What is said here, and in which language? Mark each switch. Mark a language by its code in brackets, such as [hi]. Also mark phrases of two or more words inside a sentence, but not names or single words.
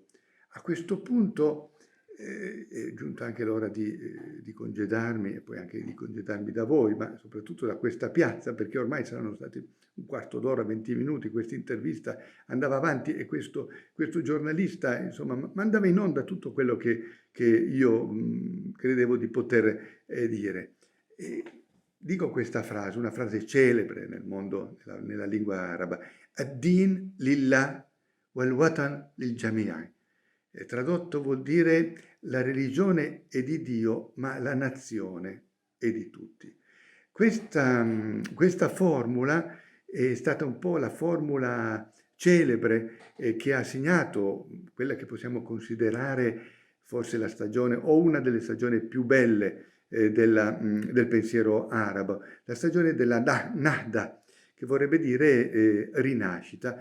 [it] A questo punto è giunta anche l'ora di congedarmi, e poi anche di congedarmi da voi, ma soprattutto da questa piazza, perché ormai saranno stati un quarto d'ora, 20 minuti, questa intervista andava avanti e questo giornalista, insomma, mandava in onda tutto quello che io credevo di poter dire. E dico questa frase, una frase celebre nel mondo, nella lingua araba: [ar] الدين لله والوطن للجميع'. [it] Tradotto vuol dire la religione è di Dio, ma la nazione è di tutti. Questa formula è stata un po' la formula celebre che ha segnato quella che possiamo considerare forse la stagione o una delle stagioni più belle del pensiero arabo, la stagione della Nahda, che vorrebbe dire rinascita.